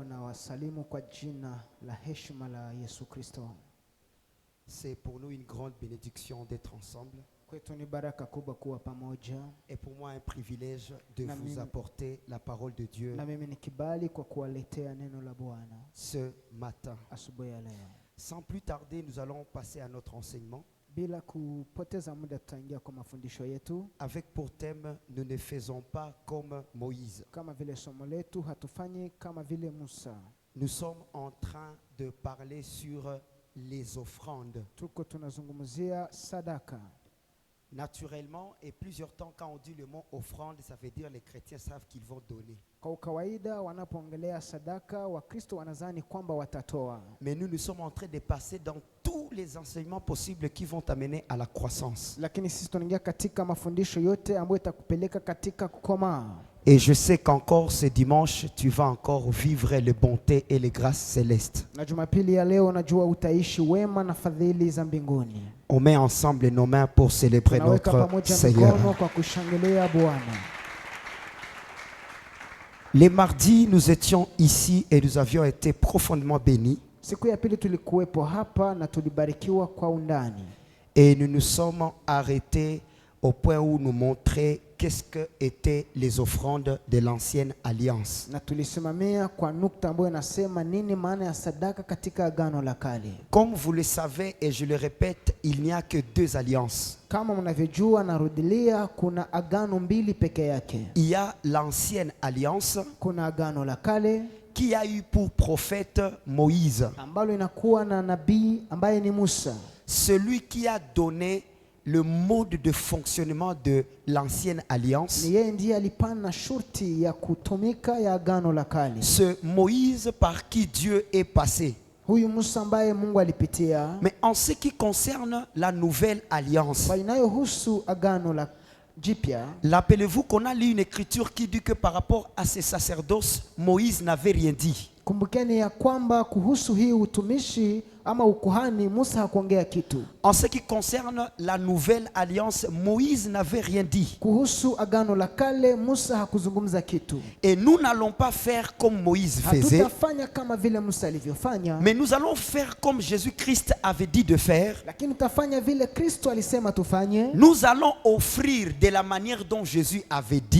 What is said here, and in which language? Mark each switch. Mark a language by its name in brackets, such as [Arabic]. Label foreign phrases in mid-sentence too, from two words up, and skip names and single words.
[Swahili] Nawasalimu kwa jina la heshima la Yesu Kristo. [French] C'est pour nous une grande bénédiction d'être ensemble. [Swahili] Kwetu ni baraka kubwa kuwa pamoja. [French] Et pour moi un privilège de vous apporter la parole de Dieu [Swahili] na mimi ni kibali kwa kuwaletea neno la Bwana [French] ce matin. [Swahili] asubuhi ya leo. [French] Sans plus tarder, nous allons passer à notre enseignement. [Swahili] Bila kupoteza muda tutaingia kwa mafundisho yetu. [French] Avec pour thème, nous ne faisons pas comme Moïse. [Swahili] Kama vile somo letu hatufanyi kama vile Musa. [French] Nous sommes en train de parler sur les offrandes. [Swahili] Tuko tunazungumzia sadaka. [French] Naturellement, et plusieurs temps, quand on dit le mot offrande, ça veut dire les chrétiens savent qu'ils vont donner. [Swahili] Kwa kawaida wanapoongelea sadaka, Wakristo wanadhani kwamba watatoa. [French] Mais nous sommes en train de passer dans tous les enseignements possibles qui vont t'amener à la croissance. [Swahili] Lakini sisi tunaingia katika mafundisho yote ambayo itakupeleka katika kukomaa. [French] Et je sais qu'encore ce dimanche, tu vas encore vivre les bontés et les grâces célestes. [Swahili] Na Jumapili ya leo najua utaishi wema na fadhili za mbinguni. [French] On met ensemble nos mains pour célébrer notre Seigneur. [Swahili] Kwa kushangilia Bwana. [French] Les mardis, nous étions ici et nous avions été profondément bénis. [Swahili] Siku ya pili tulikuwepo hapa na tulibarikiwa kwa undani. [French] Et nous nous sommes arrêtés au point où nous montrer qu'est-ce que étaient les offrandes de l'ancienne alliance. [Swahili] Na tulisimamia kwa nukta ambayo inasema nini maana ya sadaka katika agano la kale. [French] Comme vous le savez et je le répète, il n'y a que deux alliances. [Swahili] Kama mnavyojua narudilia, kuna agano mbili peke yake. [French] Il y a l'ancienne alliance, [Swahili] kuna agano la kale [French] qui a eu pour prophète Moïse, [Swahili] ambalo inakuwa na nabii ambaye ni Musa, [French] celui qui a donné le mode de fonctionnement de l'ancienne alliance. [Swahili] Ni yeye ndiye alipana shurti ya kutumika ya agano la kale. [French] Ce Moïse par qui Dieu est passé. [Swahili] Huyu Musa ambaye Mungu alipitia. [French] Mais en ce qui concerne la nouvelle alliance, [Swahili] inayohusu agano la jipya, [French] rappelez-vous qu'on a lu une écriture qui dit que par rapport à ces sacerdoces, Moïse n'avait rien dit. [Swahili] Kumbukeni ya kwamba kuhusu hii utumishi ama ukuhani Musa hakuongea kitu. [French] En ce qui concerne la nouvelle alliance, Moïse n'avait rien dit. [Swahili] Kuhusu agano la kale Musa hakuzungumza kitu. [French] Et nous n'allons pas faire comme Moïse faisait. [Swahili] Hatutafanya kama vile Musa alivyofanya. [French] Mais nous allons faire comme Jésus-Christ avait dit de faire. [Swahili] Lakini tutafanya vile Kristo alisema tufanye. [French] Nous allons offrir de la manière dont Jésus avait dit.